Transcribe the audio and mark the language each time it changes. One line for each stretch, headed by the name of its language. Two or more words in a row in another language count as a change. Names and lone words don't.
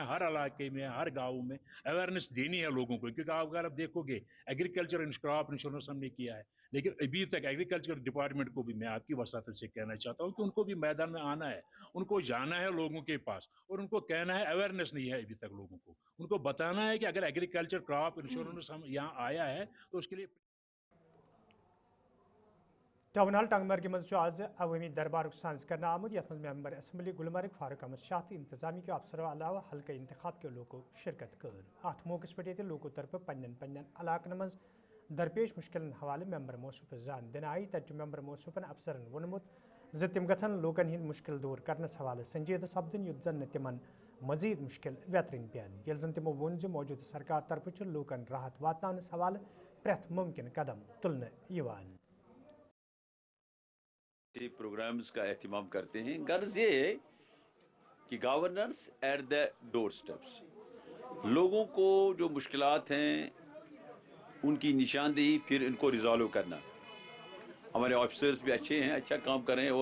Hindi: हर इलाके में, हर गाँव में अवेयरनेस देनी है लोगों को, क्योंकि अगर आप देखोगे
English: agriculture crop insurance
Hindi: हमने किया है, लेकिन अभी तक
English: agriculture department
Hindi: को भी मैं आपकी वसात से कहना चाहता हूँ कि उनको भी मैदान में आना है, उनको जाना है लोगों के पास और उनको कहना है, अवेयरनेस नहीं है अभी तक लोगों को, उनको बताना है कि अगर
English: agriculture crop insurance
Hindi: हम यहाँ आया है तो उसके लिए।
Kashmiri: टाउन हॉल टंगमर्ग मज आज अवामी दरबार साज कर आमुद यथ
English: member assembly
Kashmiri: गुलमर्ग फारूक अहमद शाह तो इंतजामी के अफसरों अलावा हल्का इंतखाब के लोगों शिरकत कर। अत मौके पे लोगों तरफ पन्न पन्न इलाकन मज दरपेश मुश्किल हवाले मेंबर मौसूफ जान दिन आई। तत मेंबर मौसूफन अफसरन वोनमुत ज तिम गन लोकन हिंद मुश्किल दूर करनस हवाले संजीदा सपदन युत जन तिमन मजीद मुश्किल वेतरन पेन। यल जन तिमो वोन ज मौजूदा सरकार तरफ लोकन राहत वातनानस हवाले प्रेथ मुमकिन कदम तुलने यवान।
Hindi: प्रोग्राम्स का एहतमाम करते हैं। गर्ज ये है कि
English: governance at the door steps,
Hindi: लोगों को जो मुश्किलात हैं उनकी निशानदेही, फिर इनको रिजॉल्व करना। हमारे ऑफिसर्स भी अच्छे हैं, अच्छा काम कर रहे हैं।